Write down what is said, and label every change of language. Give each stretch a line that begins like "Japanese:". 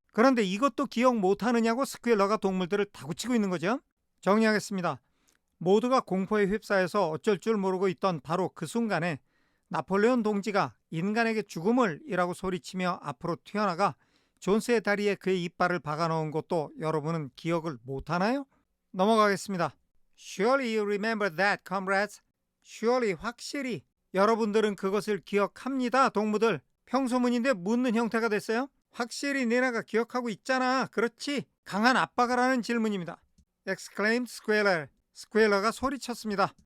Korean: 그런데 이것도 기억 못하느냐고 스퀘일러가 동물들을 다구치고 있는 거죠. 정리하겠습니다. 모두가 공포에 휩싸여서 어쩔 줄 모르고 있던 바로 그 순간에 나폴레온 동지가 인간에게 죽음을 이라고 소리치며 앞으로 튀어나가 존스의 다리에 그의 이빨을 박아넣은 것도 여러분은 기억을 못하나요? 넘어가겠습니다.
English: Surely you remember that, comrades.
Korean: Surely, 확실히 여러분들은 그것을 기억합니다, 동무들. 평소문인데 묻는 형태가 됐어요. 확실히 니네가 기억하고 있잖아. 그렇지? 강한 압박을 하는 질문입니다.
English: exclaimed Squealer.
Korean: 스퀘일러가 소리쳤습니다.